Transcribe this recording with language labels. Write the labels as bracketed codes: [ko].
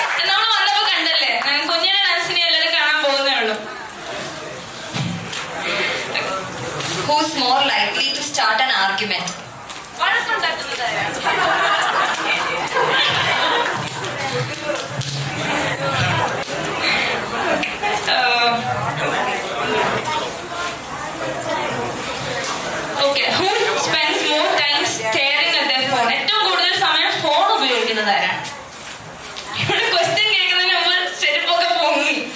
[ml] നമ്മൾ വന്നപ്പോ കണ്ടല്ലേ, കുഞ്ഞിന്റെ ഡാൻസിനെ എല്ലാവരും കാണാൻ പോകുന്നേ ഉള്ളൂ. [en] Who's more likely to start an argument? [ml] വഴക്കുണ്ടാക്കുന്നത് ആരാണ്? [en] Okay, who spends more time staring at their phone? [ml] ഏറ്റവും കൂടുതൽ സമയം ഫോൺ ഉപയോഗിക്കുന്നത് ആരാണ്? ഇവിടെ ക്വസ്റ്റ്യൻ കേൾക്കുന്നതിന് മുമ്പ് ചെരുപ്പൊക്കെ പൊങ്ങി.